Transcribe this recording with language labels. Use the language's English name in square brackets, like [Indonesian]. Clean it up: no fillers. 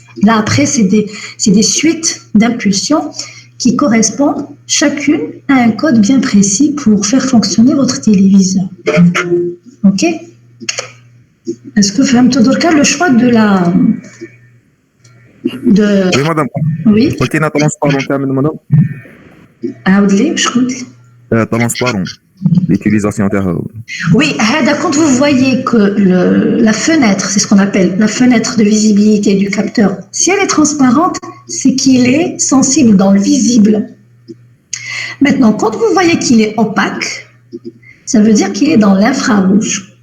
[French] Là, après, c'est des suites d'impulsions qui correspondent chacune à un code bien précis pour faire fonctionner votre téléviseur. OK? Est-ce que vous avez le choix de la... Oui, madame. Oui. [Arabic] قلتي لنا ترونسبارون كامل مدام. عاود لي واش قلت؟ ترونسبارون l'utilisation تاعها. [French] Oui, quand vous voyez que la fenêtre, c'est ce qu'on appelle la fenêtre de visibilité du capteur, si elle est transparente, c'est qu'il est sensible dans le visible. Maintenant, quand vous voyez qu'il est opaque, ça veut dire qu'il est dans l'infrarouge.